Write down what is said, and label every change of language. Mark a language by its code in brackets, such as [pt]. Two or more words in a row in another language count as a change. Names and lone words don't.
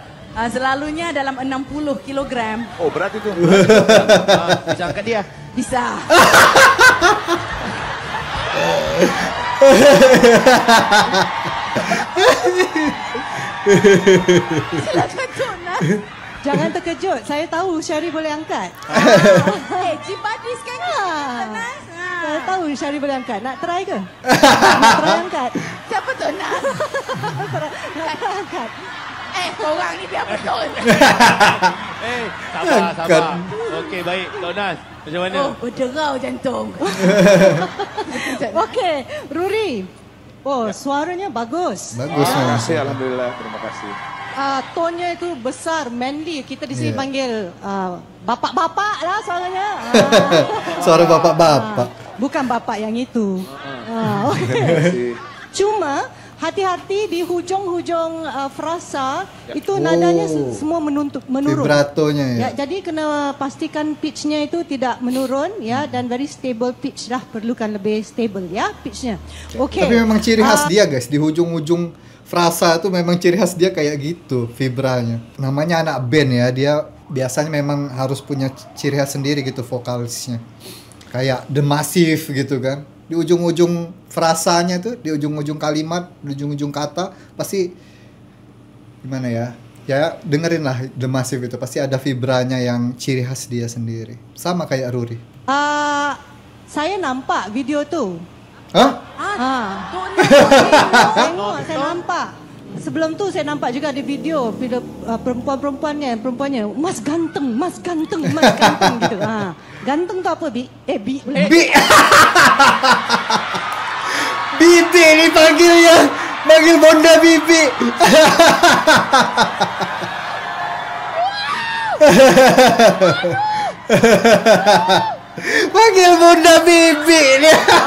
[ms] Selalunya dalam 60 kilogram. Oh, berat itu. [id] Bisa angkat dia? Bisa. Silakan Tunas. [ms] Jangan terkejut, saya tahu Syari boleh angkat. Cik Badis kan? Tunas. Saya tahu Syari boleh angkat. Nak try ke? Nak try angkat? Siapa Tunas? Nak try angkat? Korang ni biar betul. Sabar. Okey, baik. Tonas, macam mana? Oh, berderau jantung. Okey, Ruri. [id] Oh, suaranya bagus. Bagus. [ms] Terima kasih, alhamdulillah. Terima kasih. [id] Tonnya itu besar, manly. Kita di sini panggil bapak-bapak lah suaranya. Suara bapak-bapak. Bukan bapak yang itu. Okey. Terima kasih. [ms] Cuma hati-hati di hujung-hujung frasa itu nadanya semua menurun. Vibratonya ya. Jadi kena pastikan pitch-nya itu tidak menurun ya dan [en] very stable pitch [ms] dah, perlukan lebih stable ya pitch-nya. Okey. [id] Tapi memang ciri khas dia guys, di ujung-ujung frasa itu memang ciri khas dia kayak gitu vibranya. Namanya anak band ya, dia biasanya memang harus punya ciri khas sendiri gitu vokalisnya. Kayak The Massive gitu kan. Di ujung-ujung frasanya tuh, di ujung-ujung kalimat, di ujung-ujung kata pasti gimana ya? Ya dengerin lah The Massive itu, pasti ada vibranya yang ciri khas dia sendiri. Sama kayak Ruri. [ms] Saya nampak video tu. Hah? Tengok, saya nampak. Sebelum tu saya nampak juga di video perempuannya, Mas ganteng gitu. Ganteng tu apa, Bi? Bi. Bibi dipanggilnya, panggil Bonda Bibi. Panggil Bonda Bibi dia.